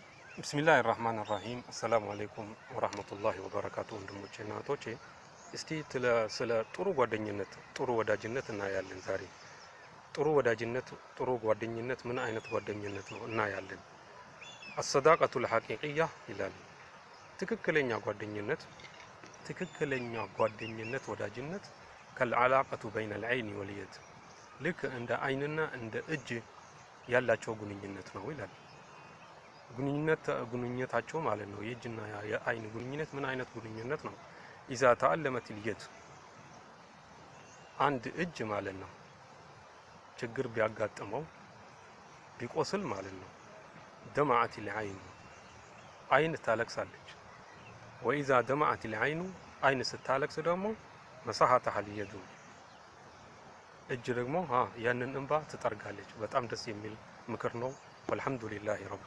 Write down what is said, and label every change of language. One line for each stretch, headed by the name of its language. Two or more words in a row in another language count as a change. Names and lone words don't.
Arabic: بسم الله الرحمن الرحيم السلام عليكم ورحمة الله وبركاته
Amharic: ወንድሞቼና እህቶቼ እስቲ ስለ ጥሩ ጓደኝነት ጥሩ ወዳጅነት እናያለን ዛሬ ጥሩ ወዳጅነት ጥሩ ጓደኝነት ምን አይነት ጓደኝነት ነው እናያለን
Arabic: الصداقة الحقيقية
Amharic: ይላል ትክክለኛ ጓደኝነት ወዳጅነት
Arabic: كالعلاقة بين العين واليد
Amharic: ልክ እንደ አይንና እንደ እጅ ያላቸው ግንኙነት ነው ይላል ግንኙነታቸው ማለት ነው የእጅና የአይን ግንኙነት ምን አይነት ግንኙነት ነው
Arabic: إذا تعلمت اليد
Amharic: አንድ እጅ ማለት ነው ችግር ቢያጋጥመው ቢቆስል ማለት ነው
Arabic: دمعت العين
Amharic: አይን ታለቅሳለች
Arabic: وإذا دمعت العين
Amharic: አይን ስታለቅስ ደግሞ
Arabic: مسحتها اليد
Amharic: እጅ ደግሞ ያንን እንባ ትጠርጋለች በጣም ደስ የሚል ምክር ነው
Arabic: والحمد لله رب